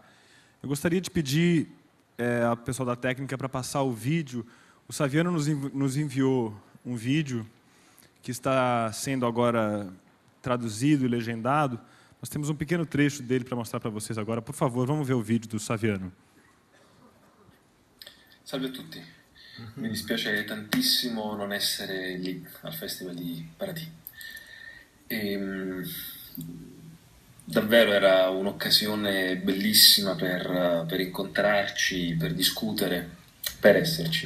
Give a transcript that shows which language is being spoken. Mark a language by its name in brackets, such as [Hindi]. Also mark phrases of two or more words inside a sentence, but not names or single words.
[Portuguese] Eu gostaria de pedir ao pessoal da técnica para passar o vídeo. O Saviano nos enviou um vídeo que está sendo agora traduzido e legendado. Nós temos um pequeno trecho dele para mostrar para vocês agora. Por favor, vamos ver o vídeo do Saviano. [Italian] Salve a tutti. Mi dispiace tantissimo non essere lì al Festival di Paraty. Davvero era un'occasione bellissima per incontrarci, per discutere, per esserci.